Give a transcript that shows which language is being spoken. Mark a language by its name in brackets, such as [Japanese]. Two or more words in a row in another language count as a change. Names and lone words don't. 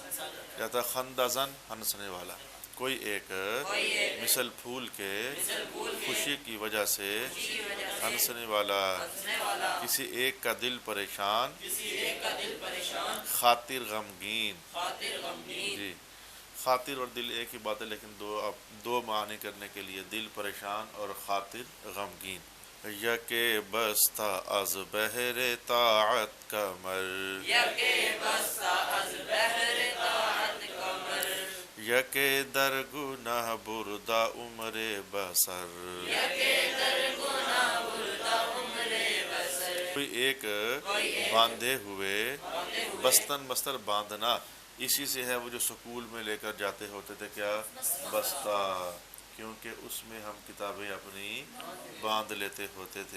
[Urdu] جاتا خندازن، ہنسنے والا۔ کوئی ایک مثل پھول کے خوشی کی وجہ سے ہنسنے والا، کسی ایک کا دل پریشان، خاطر غمگین۔ جی، خاطر اور دل ایک ہی بات ہے، لیکن دو معنی کرنے کے لیے دل پریشان اور خاطر غمگین۔ [Persian] یکے بستہ از بحر طاعت کمر، یکے در گناہ بردہ عمر بسر، [Urdu] کوئی ایک باندھے ہوئے، بستن بستر باندھنا، اسی سے ہے وہ جو سکول میں لے کر جاتے ہوتے تھے کیا؟ بستہ، کیونکہ اس میں ہم کتابیں اپنی باندھ لیتے ہوتے تھے۔